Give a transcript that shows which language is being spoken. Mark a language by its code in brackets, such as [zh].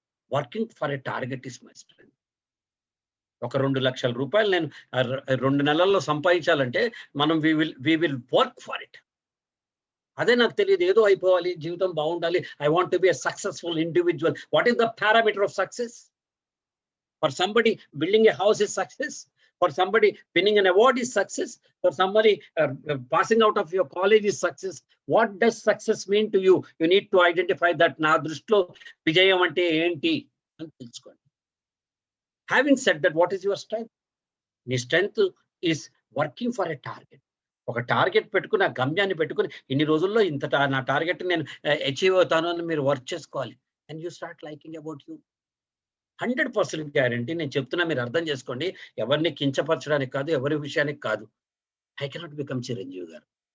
[en] Working for a target is my strength. [te] ఒక 2 లక్షల రూపాయలు నేను 2 నెలల్లో సంపాదించాలంటే మనం [en] We will work for it. [te] అదే నాకు తెలియదు, ఏదో అయిపోవాలి, జీవితం బాగుండాలి, [en] I want to be a successful individual. What is the parameter of success? For somebody building a house is success, for somebody winning an award is success, for somebody passing out of your college is success. What does success mean to you? You need to identify that. [te] నా దృష్టిలో విజయం అంటే ఏంటి అని తెలుసుకోండి. [en] Having said that, what is your strength? నీ strength is working for a target. [te] ఒక target పెట్టుకుని, ఆ గమ్యాన్ని పెట్టుకుని, ఇన్ని రోజుల్లో ఇంత నా టార్గెట్ నేను అచీవ్ అవుతాను అని మీరు వర్క్ చేసుకోవాలి. [en] And you start liking about you. [te] 100% guarantee నేను చెప్తున్నా, మీరు అర్థం చేసుకోండి. ఎవరిని కించపరచడానికి కాదు, ఎవరి విషయానికి కాదు. [en] I cannot become [te] చిరంజీవి గారు.